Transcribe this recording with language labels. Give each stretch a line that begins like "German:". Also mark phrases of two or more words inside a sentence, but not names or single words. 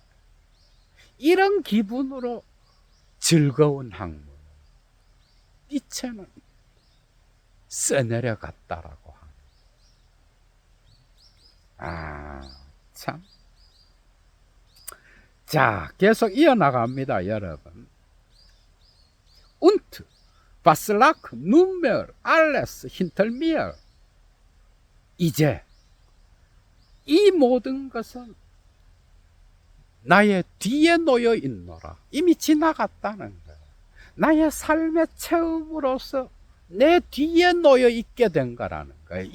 Korean: 이런 기분으로 즐거운 학문 니체는 써내려갔다라고 하는. 참. 자, 계속 이어나갑니다, 여러분.
German: Und was lag nunmehr alles hinter mir?
Korean: 이제 이 모든 것은 나의 뒤에 놓여 있노라. 이미 지나갔다는 거예요. 나의 삶의 체험으로서 내 뒤에 놓여 있게 된 거라는 거예요.